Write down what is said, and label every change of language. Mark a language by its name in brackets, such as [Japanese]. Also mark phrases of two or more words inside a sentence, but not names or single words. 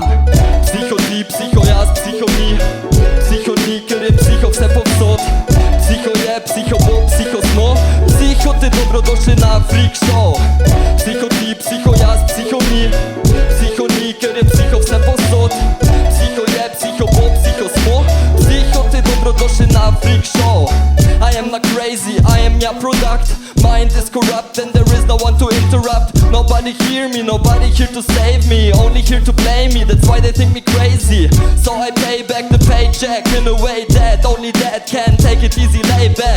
[Slovenian] Psiho ti, psiho jaz, psiho mi. Psiho ni, ker je psiho vse povsod. Psiho je, psiho bo, psiho smo. Psiho te dobrodošli na [English] freak show. [Slovenian] Psiho ti, psiho jaz, psiho mi. Psiho ni, ker je psiho vse povsod. Psiho je, psiho bo, psiho smo. Psiho te dobrodošli na [English] freak show. I am not crazy, I am your product. Mind is corrupt and there is no one to interrupt. Nobody hear me, nobody here to save me. Only here to blame me, that's why they think me crazy. So I pay back the paycheck in a way that only that can take it easy, lay back.